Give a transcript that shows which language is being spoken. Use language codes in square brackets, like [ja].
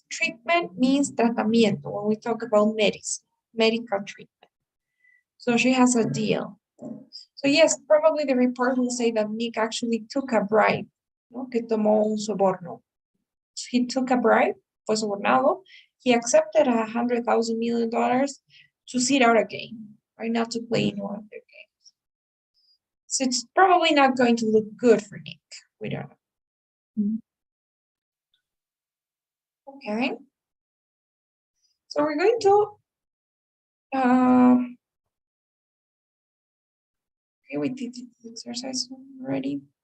[en] Treatment means tratamiento when we talk about medicine, medical treatment. So she has a deal. So yes, probably the report will say that Nick actually took a bribe, ¿no? [es] Que tomó un soborno. [en] He took a bribe, [es] fue sobornado. [en] He accepted $100,000 to sit out a game, right? Not to play in one of their games. So it's probably not going to look good for Nick. We don't know. Okay. So we're going to okay, we did the exercise already.